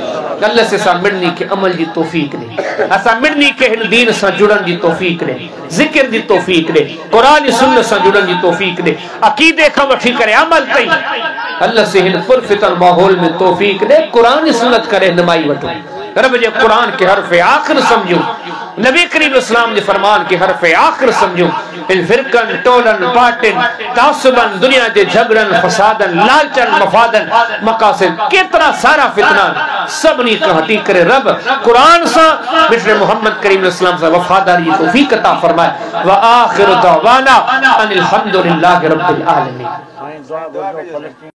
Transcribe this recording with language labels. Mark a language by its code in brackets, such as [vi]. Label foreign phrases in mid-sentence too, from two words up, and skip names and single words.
[sd] अल्लाह से असां मिड़नी के अमल जी तौफीक ॾे, असां मिड़नी के हिन दीन सां जुड़न जी तौफीक ॾे, ज़िक्र जी तौफीक ॾे, क़ुरान जी सुन्नत सां जुड़न जी तौफीक ॾे, अकीदे खां वठी करे अमल ताईं अल्लाह से हिन पुरफितर माहौल में तौफीक ॾे, क़ुरान जी सुन्नत करे रहनुमाई वठो, रब जे क़ुरान के हर्फ आखिर समझो, नबी करीम इस्लाम के फरमान के हर्फ आखिर समझो। इन फिरकन टोलन पार्टिन तासुबन दुनिया के झगड़न फसादन लालचन मफादन मकासिद केतरा सारा फितना सबनी कहती करे रब कुरान सा मिस्र मोहम्मद करीम अलैहिस्सलाम सा वफादारी तौफीक अता फरमाए। [ar] وآخر دعوانا أن الحمد لله رب العالمين.